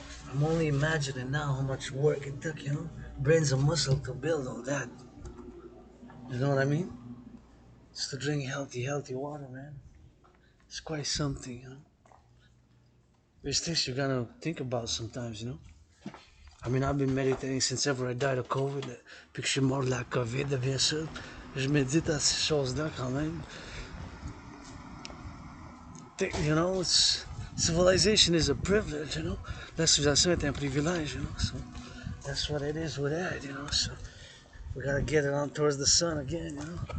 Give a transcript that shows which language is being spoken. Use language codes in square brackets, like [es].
[en] I'm only imagining now how much work it took, you know? Brains and muscle to build all that. You know what I mean? Just to drink healthy water, man. It's quite something, you know? There's things you gotta think about sometimes, you know? I mean, I've been meditating since ever I died of COVID. [fr] Puis que je suis mort de la COVID, bien sûr. Je médite à ces choses-là quand même. [en] You know, civilization is a privilege, you know? [fr] La civilisation est un privilège, [en] you know? So that's what it is with that, you know? So we gotta get it on towards the sun again, you know?